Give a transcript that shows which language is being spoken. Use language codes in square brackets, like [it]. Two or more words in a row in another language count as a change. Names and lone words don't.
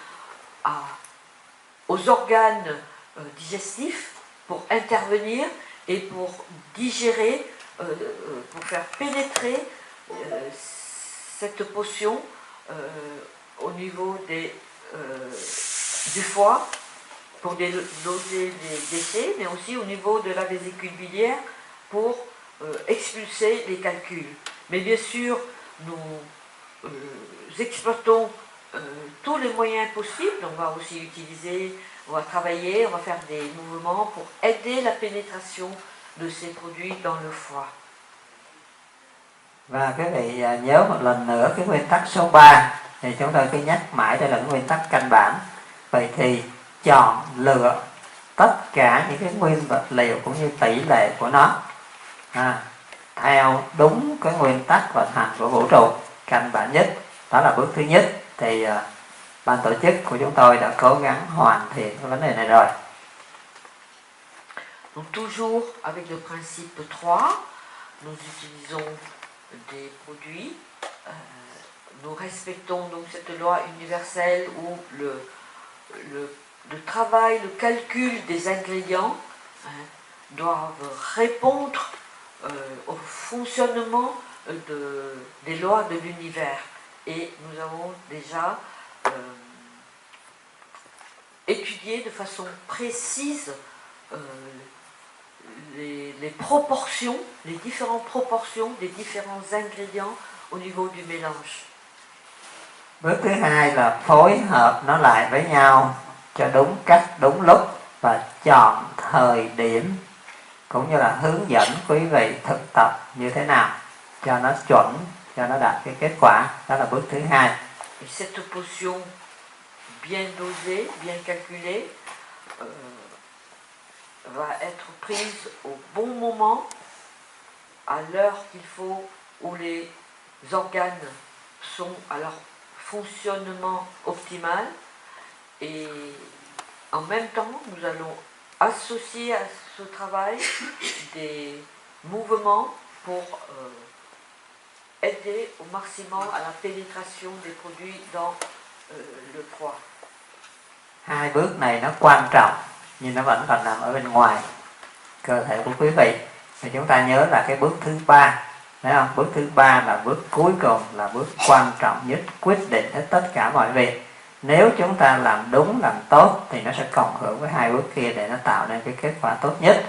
[fr] aux organes digestifs pour intervenir et pour digérer, pour faire pénétrer cette potion au niveau du foie pour doser les déchets, mais aussi au niveau de la vésicule biliaire pour expulser les calculs. Mais bien sûr, nous exploitons tous les moyens possibles. On va aussi utiliser, on va travailler, on va faire des mouvements pour aider la pénétration de ces produits dans le foie. [vi] Và quý vị nhớ một lần nữa cái nguyên tắc số 3 thì chúng tôi cứ nhắc mãi, đây là cái nguyên tắc căn bản. Vậy thì chọn lựa tất cả những cái nguyên vật liệu cũng như tỷ lệ của nó theo đúng cái nguyên tắc vận hành của vũ trụ căn bản nhất. Đó là bước thứ nhất. Thì ban tổ chức của chúng tôi đã cố gắng hoàn thiện cái vấn đề này rồi. [fr] Donc toujours avec le principe 3, nous utilisons des produits, nous respectons donc cette loi universelle où le travail, le calcul des ingrédients doivent répondre au fonctionnement des lois de l'univers. Et nous avons déjà étudié de façon précise les proportions, les différentes proportions des différents ingrédients au niveau du mélange. [vi] Bước thứ hai là phối hợp nó lại với nhau cho đúng cách, đúng lúc và chọn thời điểm cũng như là hướng dẫn quý vị thực tập như thế nào cho nó chuẩn, cho nó đạt cái kết quả. Đó là bước thứ hai. [fr] Et cette potion bien dosée, bien calculée, va être prise au bon moment, à l'heure qu'il faut, où les organes sont à leur fonctionnement optimal. Et en même temps, nous allons associer à ce travail des mouvements pour aider au maximum à la pénétration des produits dans le foie. [vi] Hai bước này nó quan trọng nhưng nó vẫn còn nằm ở bên ngoài cơ thể của quý vị. Thì chúng ta nhớ là cái bước thứ 3, thấy không? Bước thứ 3 là bước cuối cùng, là bước quan trọng nhất, quyết định hết tất cả mọi việc. Nếu chúng ta làm đúng, làm tốt thì nó sẽ cộng hưởng với hai bước kia để nó tạo nên cái kết quả tốt nhất.